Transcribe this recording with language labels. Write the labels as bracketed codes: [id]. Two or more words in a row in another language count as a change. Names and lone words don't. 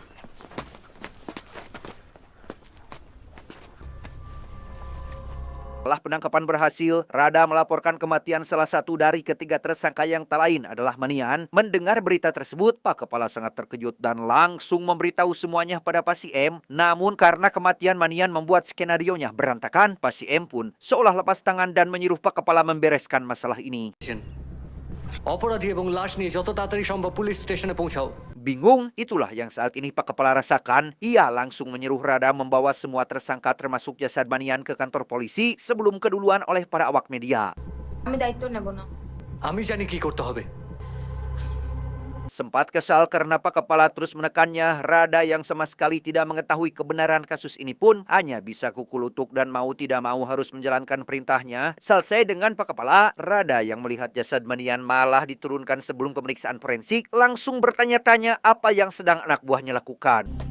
[id] Setelah penangkapan berhasil, Rada melaporkan kematian salah satu dari ketiga tersangka yang tak lain adalah Manian. Mendengar berita tersebut, Pak Kepala sangat terkejut dan langsung memberitahu semuanya pada PASIM. Namun karena kematian Manian membuat skenarionya berantakan, PASIM pun seolah lepas tangan dan menyuruh Pak Kepala membereskan masalah ini. [bn] অপরাধী এবং লাশ নিয়ে যত তাড়াতাড়ি সম্ভব পুলিশ স্টেশনে পৌঁছাও। [id] Bingung, itulah yang saat ini Pak Kepala rasakan. Ia langsung menyuruh Rada membawa semua tersangka termasuk jasad Manian ke kantor polisi sebelum keduluan oleh para awak media. [bn] আমি দায়িত্ব নেব না। আমি জানি কি করতে হবে। [id] Sempat kesal karena Pak Kepala terus menekannya, Rada yang sama sekali tidak mengetahui kebenaran kasus ini pun hanya bisa kukulutuk dan mau tidak mau harus menjalankan perintahnya. Selesai dengan Pak Kepala, Rada yang melihat jasad Manian malah diturunkan sebelum pemeriksaan forensik langsung bertanya-tanya apa yang sedang anak buahnya lakukan.